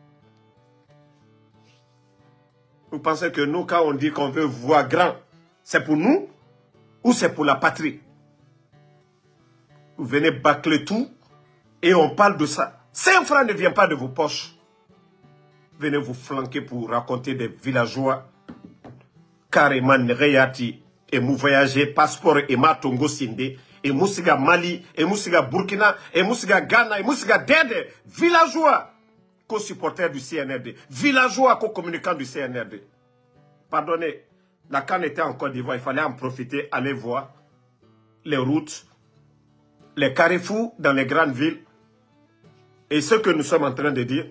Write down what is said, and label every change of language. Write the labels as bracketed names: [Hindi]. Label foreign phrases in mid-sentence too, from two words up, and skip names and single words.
[French] Vous pensez que nous, quand on dit qu'on veut voir grand, c'est pour nous ou c'est pour la patrie? Vous venez bâcler tout et on parle de ça. 5 francs ne vient pas de vos poches. Venez vous flanquer pour raconter des villageois. Carrément, Reyati, et vous voyagez, passeport et Matongo Sinde, et Moussiga Mali, et Moussiga Burkina, et Moussiga Ghana, et Moussiga Dede, villageois, co-supporters du CNRD, villageois, co-communicants du CNRD. Pardonnez, la CAN était en Côte d'Ivoire, il fallait en profiter, aller voir les routes, les carrefours dans les grandes villes, et ce que nous sommes en train de dire.